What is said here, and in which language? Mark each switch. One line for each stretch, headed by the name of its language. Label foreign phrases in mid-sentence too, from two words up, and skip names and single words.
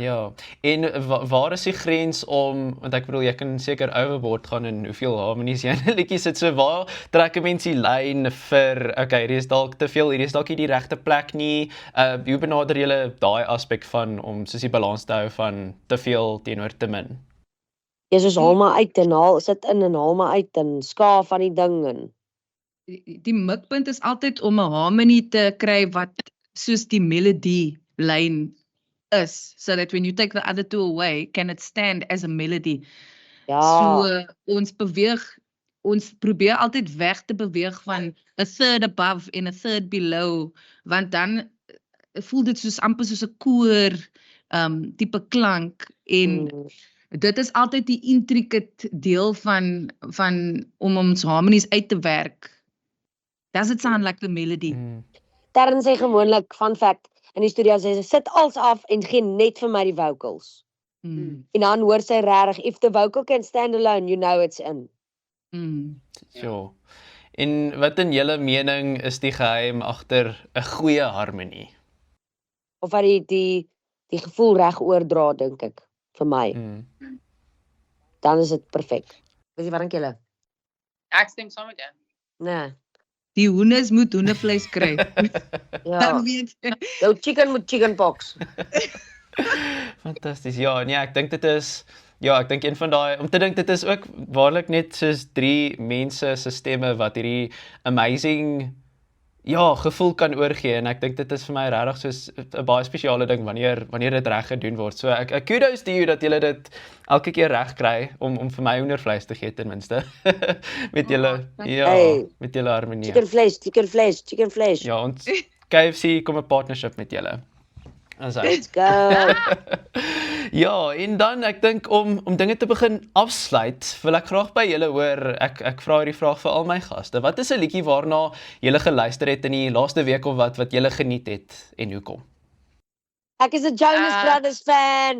Afrikaans: Ja, en waar is die grens om, want ek bedoel, jy kan seker overboard gaan in hoeveel harmonies jy in 'n liedjie sit, so waar trek 'n mens die lyn vir, okay, hierdie is dalk te veel, hierdie is dalk nie die regte plek nie, hoe benader julle daai aspek van, om soos die balans te hou van te veel teenoor te min? Jy soos haal maar uit en haal, sit in en haal maar uit en skaaf van die ding en Die mikpunt is altyd om 'n harmony te kry wat soos die melody lyn is,
English: so that when you take the other two away, can it stand as a melody.
Afrikaans: ja, So ons probeer altyd weg te beweeg van
English: a third above
Afrikaans: en
English: a third below,
Afrikaans: want dan voel dit soos amper soos 'n koor tipe klank, en dit is altyd die intricate deel van om ons harmonies uit te werk.
English: Does it sound like the melody?
Afrikaans: Darren sê gewoonlik,
English: fun fact,
Afrikaans: in die studio sê sy, sit als af en gee net vir my die vocals. En dan hoor sy regtig,
English: if the vocal can stand alone, you know it's in. Sure.
Afrikaans: En wat in julle mening is die geheim agter 'n goeie harmonie? Of wat die gevoel reg oordra, dink ek, vir my. Dan is dit perfek. Weet jy wat dink julle? Ek stem saam met jou. Nee. Die hoenders moet hoendervleis kry. Ja. Dan weet jy. Jou chicken moet
English: chicken pox.
Afrikaans: Fantasties. Ja, nee, ek dink dit is Ja, ek dink een van daai om te dink dit is ook waarlik net soos 3 mense se stemme wat hierdie amazing gevoel kan oorgee en ek dink dit is vir my regtig soos 'n baie spesiale ding wanneer dit reg gedoen word. So ek
English: kudos to you
Afrikaans: dat julle dit elke keer reg kry om vir my hoendervleis te gee ten minste. met julle Hey. met julle harmonie.
English: Chicken flesh.
Afrikaans: Ja, ons KFC kom 'n partnership met julle. As hy.
English: Let's go.
Afrikaans: Ja, en dan ek dink om dinge te begin afsluit, wil ek graag by julle hoor. Ek vra hierdie vraag vir al my gaste. Wat is 'n liedjie waarna julle geluister het in die laaste week of wat julle geniet het en hoekom? Ek is 'n Jonas Brothers fan.